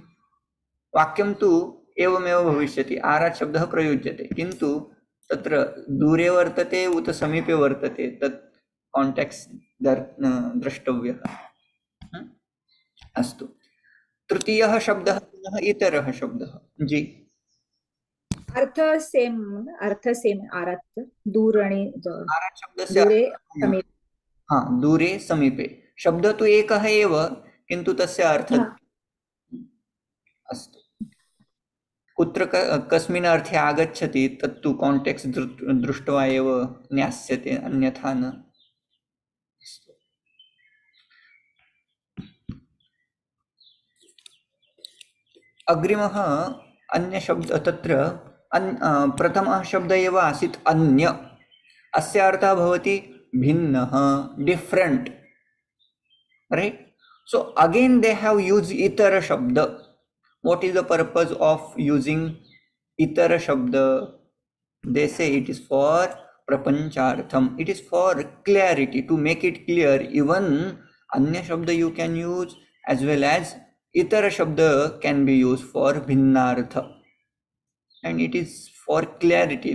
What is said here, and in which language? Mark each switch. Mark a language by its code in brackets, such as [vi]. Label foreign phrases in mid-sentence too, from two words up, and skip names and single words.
[sa] वाक्यं तु एवमेव भविष्यति। आरात् शब्दः प्रयुज्यते, किन्तु तत्र दूरे वर्तते उत समीपे वर्तते तत् कांटेक्स्ट द्रष्टव्यः। अस्तु, तृतीयः शब्दः पुनः इतरः शब्दः। जी, [mr] अर्थ सेम आरात दूर आणि [sa] आरात् शब्दस्य दूरे समीपे। हाँ, दूरे समीपे शब्द तो एकः एव, किन्तु तस्य अर्थः। अस्तु, कुत्र कस्मिन् अर्थे आगच्छति तत्तु कांटेक्स्ट दृष्ट्वा एव ज्ञास्यते, अन्यथा न। अग्रिमः अन्य शब्द तत्र प्रथमः शब्द एव आसीत् अन्य। अस्य अर्थः भवति भिन्नः, [en] different, right? so again they have used [sa] इतर शब्द. [en] What is the purpose of using [sa] इतर शब्द? [en] They say it is for prapanchartham. It is for clarity, to make it clear. Even [sa] अन्य शब्द [en] you can use, as well as [sa] इतर शब्द [en] can be used for bhinnartha, and it is for clarity.